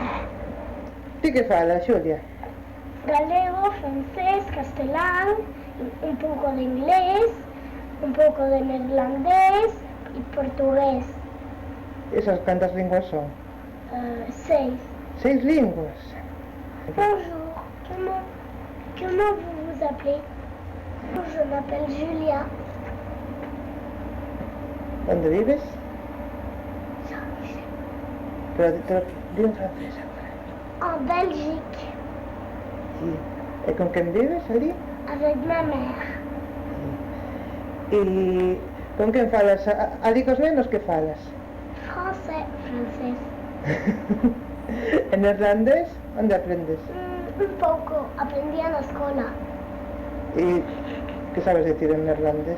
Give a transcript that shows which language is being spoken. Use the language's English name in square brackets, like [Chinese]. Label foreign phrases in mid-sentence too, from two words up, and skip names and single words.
[Galician] Ti que falas, Xulia? Galego, francés, castelán, un pouco de inglés, un pouco de neerlandés e portugués. Esas cantas linguas son? 6. 6 linguas? [French] Bonjour, comment vous vous appelez? Je m'appelle Julia. [Galician] Onde vives? Pero di en francés agora. [French] En Belgique, [Galician] Sí. E con quen vives ali? [French] avec ma mère. [Galician] E con quen falas? Ali cos nenos que falas? [French] Français, francés. [Galician] E neerlandés? Onde aprendes? Un pouco, aprendí na escola. E que sabes decir en neerlandés?